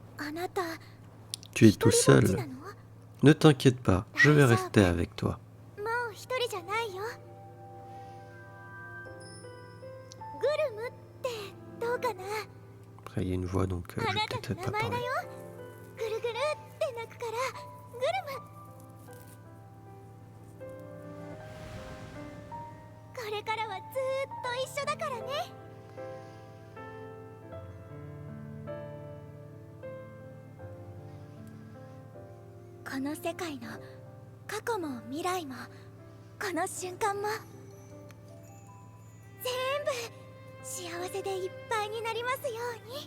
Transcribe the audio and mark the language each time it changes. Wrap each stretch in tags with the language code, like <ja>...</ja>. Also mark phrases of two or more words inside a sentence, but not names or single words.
<ja>あなた</ja> <fr>Tu es tout</fr> <ja>一人ぼっち</ja> <fr>seul.</fr> <ja>なの？</ja> <fr>Ne t'inquiète pas, je vais rester avec toi.</fr> <ja>もう一人じゃないよ。グルムってどうかな？</ja> <fr>Après, il y a une voix, donc</fr> <ja>あ</ja> <fr>je</fr> <ja>な</ja> <fr>vais</fr> <ja>た</ja> <fr>peut-être</fr> <ja>の</ja> <fr>pas</fr> <ja>名前だ</ja> <fr>parler.</fr> <ja>よ。ぐるぐるって鳴くからグルム。これからはずーっと一緒だからね。この世界の過去も未来もこの瞬間も全部幸せでいっぱいになりますように。</ja>